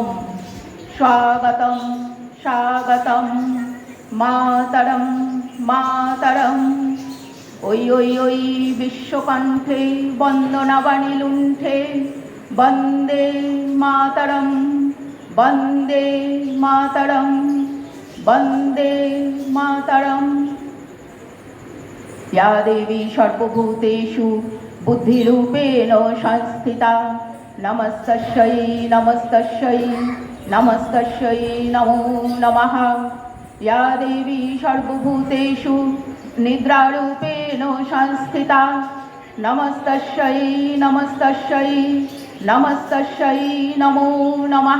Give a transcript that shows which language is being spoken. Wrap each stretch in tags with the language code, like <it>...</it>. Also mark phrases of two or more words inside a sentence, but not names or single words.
<bn>স্বাগতম স্বাগতম মাতরম মাতরম। ওই ওই ওই বিশ্বকণ্ঠে বন্দনাবাণী লুণ্ঠে,</bn> <sa>বন্দে মাতরম বন্দে মাতরম বন্দে মাতরম। या देवी सर्वभूतेषु बुद्धिरूपेण संस्थिता, नमस्तस्यै नमस्तस्यै नमस्तस्यै नमो नमः। या देवी सर्वभूतेषु निद्रारूपेण संस्थिता, नमस्तस्यै नमस्तस्यै नमस्तस्यै नमो नमः।</sa>